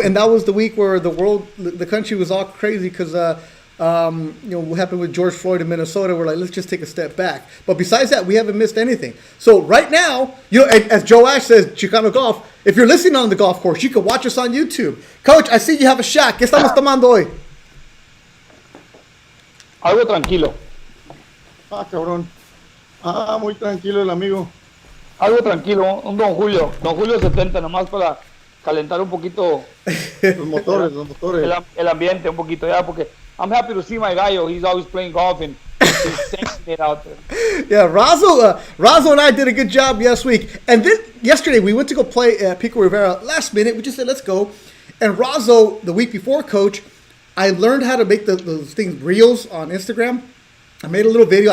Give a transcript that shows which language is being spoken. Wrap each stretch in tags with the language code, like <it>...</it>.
<en>And that was the week where the country was all crazy because what happened with George Floyd in Minnesota. We're like, let's just take a step back. But besides that, we haven't missed anything. So right now, as Joe Ash says, Chicano Golf, if you're listening on the golf course, you can watch us on YouTube. Coach, I see you have a shot.</en> <es>¿Qué estamos tomando hoy? Algo tranquilo. Cabrón. Muy tranquilo el amigo. Algo tranquilo. Un Don Julio. Don Julio 70, nomás para calentar un poquito. Los motores. El ambiente un poquito, ya, porque</es> <en>I'm happy to see my</en> <es>gallo.</es> <en>He's always playing golf and he's sexing it out there. Yeah, Razo and I did a good job last week. And then yesterday we went to go play at Pico Rivera. Last minute, we just said, let's go. And Razo, the week before, Coach, I learned how to make those things reels on Instagram. I made a little video.</en>